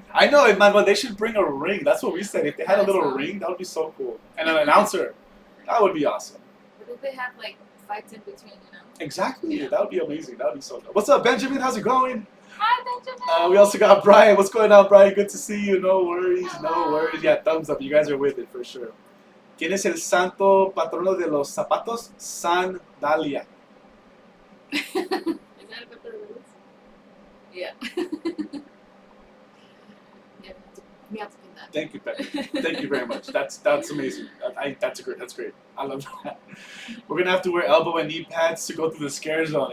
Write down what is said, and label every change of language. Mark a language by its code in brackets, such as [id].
[en] I know, man, but they should bring a ring. That's what we said. If they had a little ring, that would be so cool. And an announcer. That would be awesome. What if they have like fights in between, you know? Exactly. That would be amazing. That would be so dope. What's up, Benjamin? How's it going? Hi, Benjamin. We also got Brian. What's going on, Brian? Good to see you. No worries. No worries. Yeah, thumbs up. You guys are with it for sure. [es] ¿Quién es el santo patrono de los zapatos? Sandalia. [en] Is that a couple of words? Yeah. Yeah, we have to that. Thank you, Pepe. Thank you very much. That's amazing. That's great. I love that. We're gonna have to wear elbow and knee pads to go through the scare zone.